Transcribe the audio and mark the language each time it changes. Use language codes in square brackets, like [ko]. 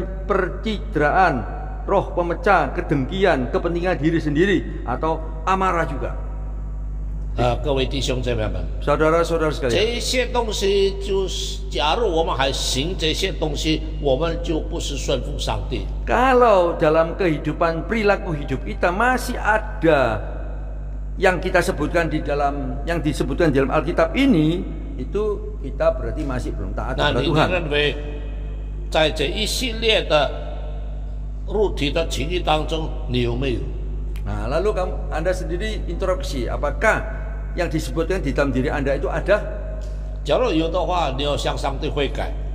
[id] Percidraan, roh pemecah, kedengkian, kepentingan diri sendiri atau amarah juga. [zh] 各位弟兄姐妹们， [id] Saudara-saudara sekalian, [zh] 这些东西就是，假如我们还行这些东西，我们就不是顺服上帝。 [id] kalau dalam kehidupan perilaku hidup kita masih ada yang kita sebutkan di dalam yang disebutkan dalam Alkitab ini, itu kita berarti masih belum taat [zh] 那 [id] kepada [zh] 你 [id] Tuhan. [zh] 认为，在这一系列的肉体的情欲当中，你有没有？ [id] Nah, lalu Anda sendiri introspeksi, apakah yang disebutkan di dalam diri Anda itu ada? [zh] 假如有的话，你要向上帝悔改。